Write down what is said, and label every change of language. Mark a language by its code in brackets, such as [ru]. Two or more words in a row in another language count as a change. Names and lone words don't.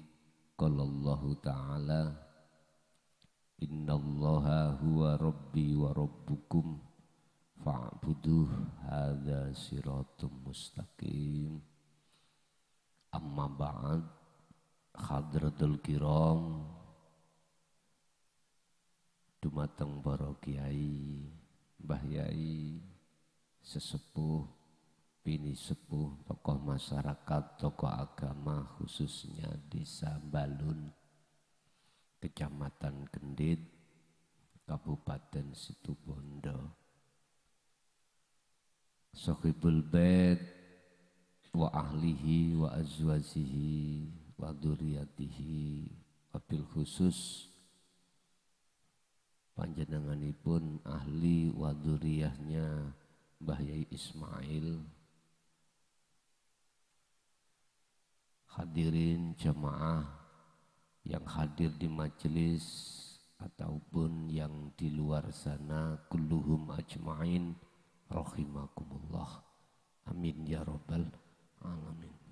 [ar] قال الله تعالى إن الله هو ربي وربكم فاعبدوه هذا صراط مستقيم. أما بعد، حضرة الكرام, [jv] dumateng para kiai, mbah yai, sesepuh, bini sepuh, [id] tokoh masyarakat, tokoh agama, khususnya [jv] Desa Balun, Kecamatan Kendit, Kabupaten Situbondo. [ar] صاحب البيت وأهله وأزواجه وذريته, وبالخصوص [jv] panjenenganipun ahli wa dzurriyyahnya Mbah Yai Ismail, [id] hadirin jamaah yang hadir di majelis ataupun yang di luar sana, [ar] كلهم أجمعين رحمكم الله، آمين يا رب العالمين.